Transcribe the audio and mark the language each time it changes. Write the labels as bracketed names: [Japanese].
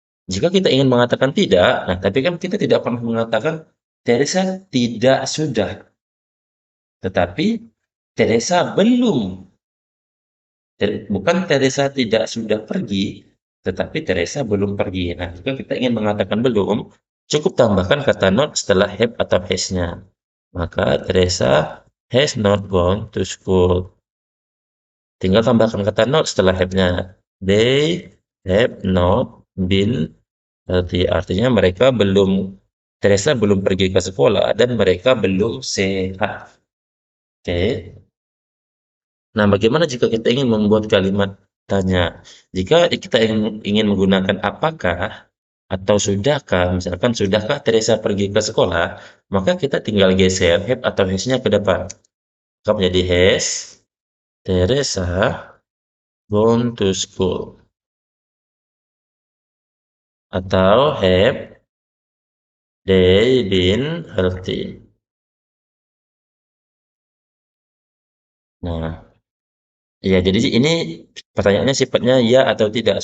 [Indonesian] Jika kita ingin mengatakan tidak, nah tapi kan kita tidak pernah mengatakan Teresa tidak sudah, tetapi Teresa belum. Bukan Teresa tidak sudah pergi, tetapi Teresa belum pergi. Nah, jika kita ingin mengatakan belum, cukup tambahkan kata not setelah have atau has-nya. Maka [English] Teresa has not gone to school. [Indonesian] Tinggal tambahkan kata not setelah have-nya. [English] They have not been healthy. [Indonesian] Artinya mereka belum Teresa belum pergi ke sekolah dan mereka belum sehat. Oke. Nah, bagaimana jika kita ingin membuat kalimat tanya? Jika kita ingin menggunakan apakah atau sudahkah, misalkan sudahkah Teresa pergi ke sekolah, maka kita tinggal geser have atau has-nya ke depan. Maka menjadi [English] has Teresa gone to school [Indonesian] atau [English] have they been healthy. [Indonesian] Nah, ya, jadi ini pertanyaannya sifatnya ya atau tidak.